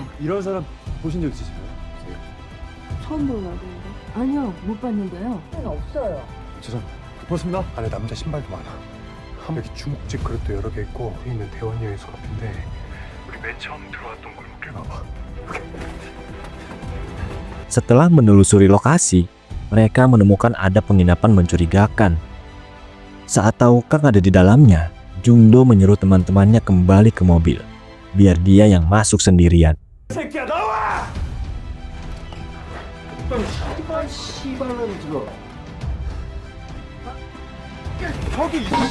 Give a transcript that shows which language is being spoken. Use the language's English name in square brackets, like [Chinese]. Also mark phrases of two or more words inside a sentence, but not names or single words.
[Korean] 이런 사람 보신 적 있으세요? 처음 보는 얼굴인데. 아니요, 못 봤는데요. 없어요. 죄송합니다. 고맙습니다. 안에 남자 신발도 많아. 여기 중국집 그릇도 여러 개 있고 여기 있는 대원여의 서랍인데 우리 맨 처음 들어왔던 골목길 가봐. [Indonesian] Setelah menelusuri lokasi, mereka menemukan ada penginapan mencurigakan. Saat tahu Kang ada di dalamnya, Jungdo menyuruh teman-temannya kembali ke mobil, biar dia yang masuk sendirian. [Korean] 새끼야 나와! 씨발놈 들어. 저기